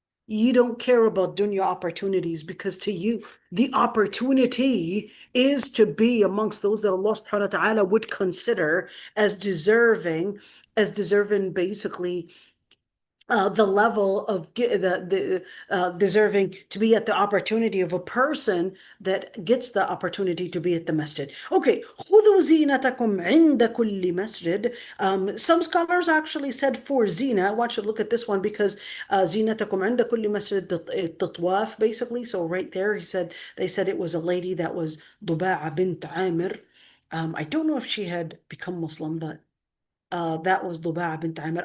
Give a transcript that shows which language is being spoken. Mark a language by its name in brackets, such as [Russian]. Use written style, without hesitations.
[English] you don't care about dunya opportunities, because to you, the opportunity is to be amongst those that Allah subhanahu wa ta'ala would consider as deserving basically the level of the deserving to be at the opportunity of a person that gets the opportunity to be at the masjid. Okay, [Arabic] خذوا زينتكم عند كل مسجد. [English] Some scholars actually said for zina. I want you to look at this one, because [Arabic] زينتكم عند كل مسجد التطواف, [English] basically. So right there, they said it was a lady that was Duba'a bint Amir. I don't know if she had become Muslim, but that was Duba'a bint Amir.